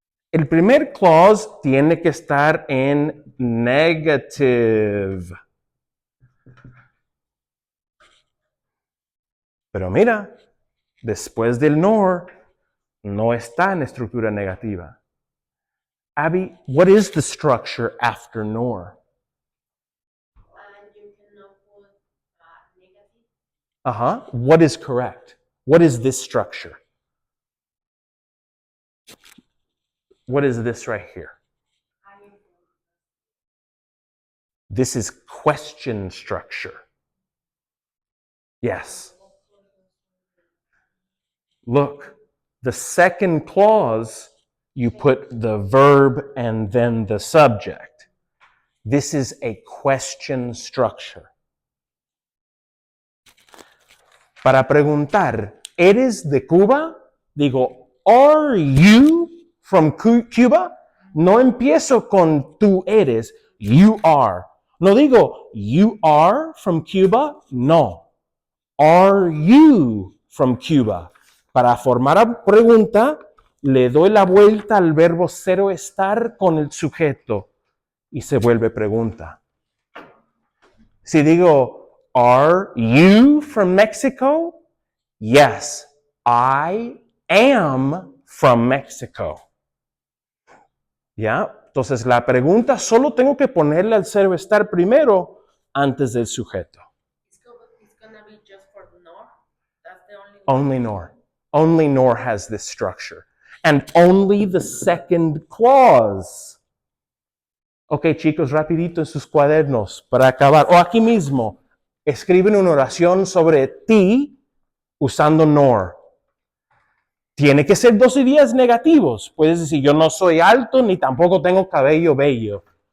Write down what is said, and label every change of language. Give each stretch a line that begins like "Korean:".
Spanish: El primer clause tiene que estar en negative. Pero mira, después del nor, no está en estructura negativa.
English: Abby, what is the structure after nor? And you cannot put negative. What is correct? What is this structure? What is this right here? This is question structure. Yes. Look, the second clause, you put the verb and then the subject. This is a question structure.
Spanish: Para preguntar, ¿eres de Cuba?
English: Digo, ¿are you from Cuba?
Spanish: No empiezo con tú eres,
English: you are.
Spanish: No digo,
English: you are from Cuba? No. Are you from Cuba?
Spanish: Para formar la pregunta, le doy la vuelta al verbo cero estar con el sujeto y se vuelve pregunta. Si digo,
English: are you from Mexico? Yes, I am from Mexico. ¿Ya?
Spanish: Entonces la pregunta solo tengo que ponerle al cero estar primero antes del sujeto.
English: It's gonna be just for nor. That's the only one. Only nor. Only nor has this structure. And only the second clause.
Spanish: Ok, chicos, rapidito en sus cuadernos para acabar. O aquí mismo. escriben una oración sobre ti usando nor. Tiene que ser dos ideas negativos. Puedes decir, yo no soy alto ni tampoco tengo cabello bello.